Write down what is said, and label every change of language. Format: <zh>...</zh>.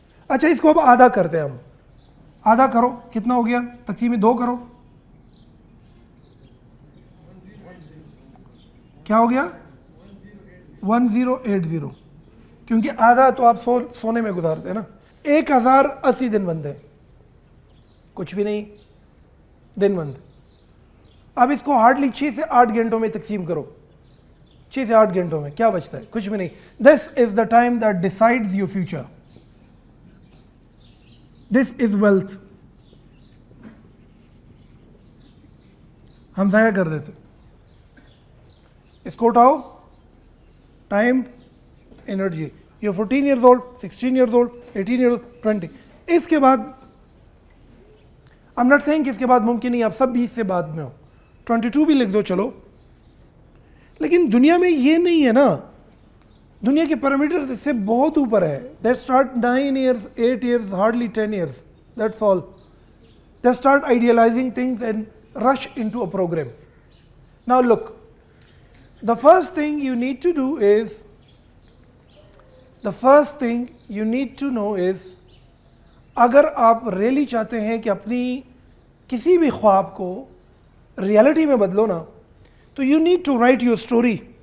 <ur>اچھا, اس کو اب آدھا کرتے ہیں ہم. آدھا کرو, کتنا ہو گیا؟ تقسیم 2 کرو, کیا ہو گیا؟ 1080. کیونکہ آدھا تو آپ سونے میں گزارتے ہیں نا. 1080 دن بنتے ہیں, کچھ بھی نہیں دن بنتے. اب اس کو ہارڈلی 6 سے 8 گھنٹوں میں تقسیم کرو. 6 سے 8 گھنٹوں میں کیا بچتا ہے؟ کچھ بھی نہیں.</ur> <en>This is the time that decides your future. This is wealth.</en> <ur>ہم ضائع کر دیتے. اس کو اٹھاؤ, time, energy.</ur> <en>You 14 years old, 16 years old, 18 years old, 20.</en> <ur>اس کے بعد</ur> <en>I'm not saying</en> <ur>کہ اس کے بعد ممکن نہیں, آپ سب 20 سے بعد میں ہو. 22 بھی لکھ دو چلو. لیکن دنیا میں یہ نہیں ہے نا, دنیا کے پیرامیٹرز اس سے بہت اوپر ہے.</ur> <en>They start 9 years, 8 years, hardly 10 years. That's all. They start idealizing things and rush into a program. Now look, the first thing you need to do is, the first thing you need to know is,</en> <ur>اگر آپ rally چاہتے ہیں کہ اپنی کسی بھی خواب کو ریالٹی میں بدلو نا, تو</ur> <en>You need to write your story.</en>